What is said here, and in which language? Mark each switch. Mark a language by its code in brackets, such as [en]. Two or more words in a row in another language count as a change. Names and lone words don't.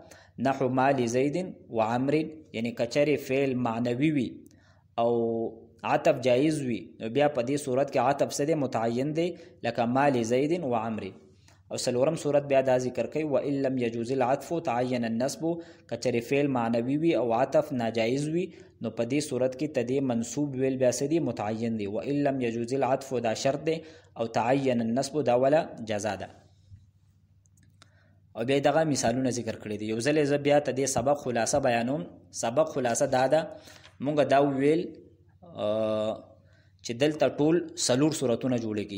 [ar] نحو ما لزيد وعمر، [ps] یعنی کچری فعل معنوي وي او عطف جائز وي بیا په دې صورت کې عطف څه دی متعین دی لکه [ar] ما لزید وعمر. [ps] او سلورم صورت بیا دا ذکر کوي [ar] وان لم يجوز العطف تعين النصب، [ps] کچری فعل معنوي وي او عطف ناجائز وي نو په دې صورت کې تدې منصوب ویل بیا څه دی متعین دی. [ar] وان لم يجوز العطف [ps] دا شرط دی او [ar] تعين النصب [ps] دا ولا جزا ده. او بیا دغه مثالونه ذکر کړی دي. یو ځل ز بیا تدې سبق خلاصه بیانوم. سبق خلاصه دا ده مونږ دا ویل چې دلته ټول سلور صورتونه جوړیږي.